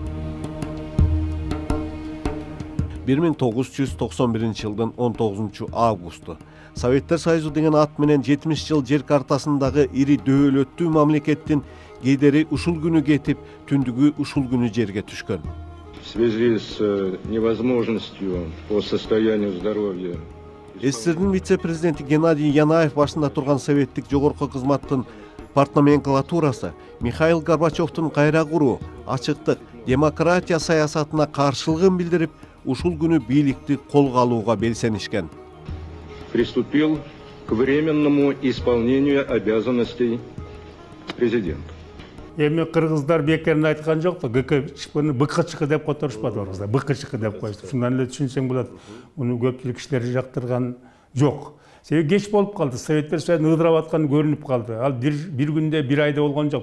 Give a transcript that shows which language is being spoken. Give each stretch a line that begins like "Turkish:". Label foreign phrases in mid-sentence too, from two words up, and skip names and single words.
Kyrgyz: 1991 жылдын 19 августу Советтер Союзу деген ат менен 70 жыл жер картасындагы ири дөөлөттүү мамлекеттин гейдери ушул күнү кетип, түндүгү ушул күнү жерге түшкөн.
Russian: В связи с невозможностью по состоянию здоровья
Kyrgyz: СССРдин вице-президенти Геннадий Янаев башында турган советтик жогорку кызматтын партноменклатурасы Михаил Горбачевдун кайра куруу, ачыктык, демократия саясатына каршылыгын билдирип, ушул күнү бийликти колго алууга белсенишкен.
Russian: приступил к временному исполнению обязанностей президента.
Kyrgyz: Эми кыргыздар бекерин айткан жок да, ГКЧПны БКЧК деп которушпады орусда, БКЧК деп коюшту. Шундан эле түшүнсөң болот. Муну көпчүлүк кишилер жактырган жок. Себеби кеч болуп калды. Советтер Союзу ыдырап атканы көрүнүп калды. Ал бир күндө, бир айда болгон жок.